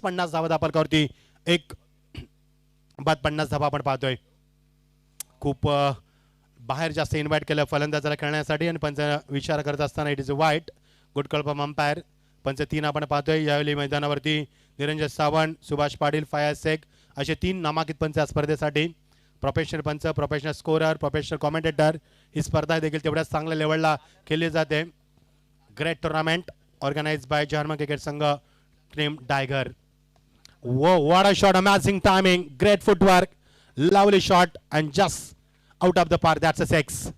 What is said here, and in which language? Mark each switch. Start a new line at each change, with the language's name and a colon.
Marathi: 50 धावा दापालकावरती एक बाद 50 धावा आपण पाहतोय. खूप बाहेर जास्त इन्व्हाइट केलं फलंदाजाला खेळण्यासाठी आणि पंच विचार करत असताना
English: It is a wide. Good call from umpire.
Marathi: पंच 3 आपण पाहतोय यावेळी मैदानावरती. निरंजन सावंत, सुभाष पाटील, फयाज शेख असे 3 नामांकित पंच या स्पर्धेसाठी. प्रोफेशनल पंच, प्रोफेशनल स्कोरर, प्रोफेशनल कॉमेंटेटर. ही स्पर्धा देखील तेवढ्याच चांगल्या लेवलला खेळली जाते.
English: Great tournament organise by German cricket संघ team Tiger. What a shot, amazing timing, great footwork, lovely shot and just out of the park. That's a 6.